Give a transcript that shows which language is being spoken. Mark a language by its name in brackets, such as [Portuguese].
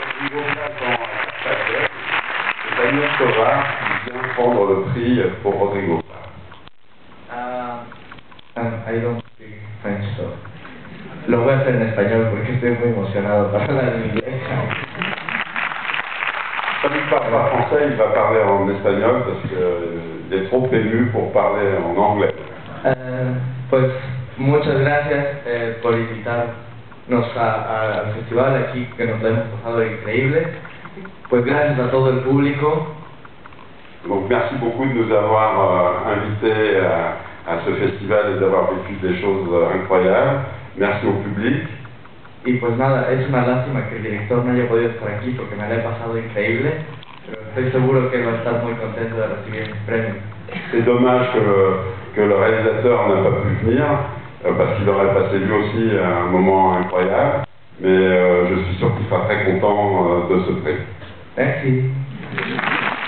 [French] Daniel Tovar qui vient prendre le prix pour Rodrigo. [English] I don't speak French, [Spanish] so lo voy a hacer en español porque estoy muy emocionado para hablar en inglés. [French] Comme il ne parle pas français, il va parler en espagnol parce qu'il est trop ému pour parler en anglais. [Spanish] Pues muchas gracias por invitarnos al festival aquí, que nos lo hemos pasado increíble. Pues gracias a todo el público. [French] Donc merci beaucoup de nous avoir invités à ce festival et d'avoir vécu des choses incroyables. Merci au public. [Spanish] Y pues nada, es una lástima que el director no haya podido estar aquí porque me la he pasado increíble, pero estoy seguro que él va a estar muy contento de recibir este premio. [French] C'est dommage que le réalisateur n'a pas pu venir, parce qu'il aurait passé lui aussi un moment incroyable, mais je suis sûr qu'il sera très content de ce prix. Merci.